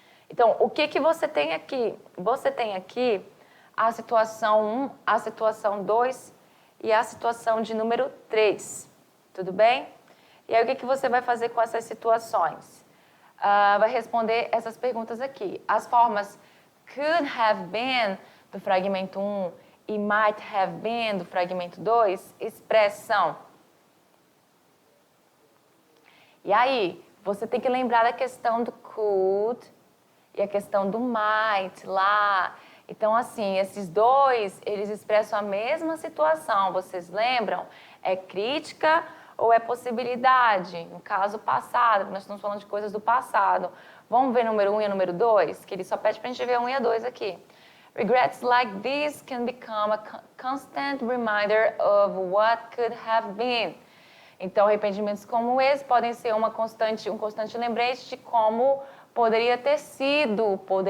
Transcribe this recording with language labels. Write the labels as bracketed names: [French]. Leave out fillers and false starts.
[Portuguese] Então, o que você tem aqui? Você tem aqui a situação 1, a situação 2 e a situação de número 3. Tudo bem? E aí, o que você vai fazer com essas situações? Vai responder essas perguntas aqui. As formas could have been do fragmento 1 e might have been do fragmento 2 expressam. E aí, você tem que lembrar da questão do could e a questão do might lá. Então, assim, esses dois, eles expressam a mesma situação. Vocês lembram? É crítica ou é possibilidade? No caso passado, nós estamos falando de coisas do passado. Vamos ver número 1 e número 2? Que ele só pede para a gente ver 1 e a 2 aqui. [English] Regrets like this can become a constant reminder of what could have been. [Portuguese] Então, arrependimentos como esse podem ser um constante lembrete de como poderia ter sido.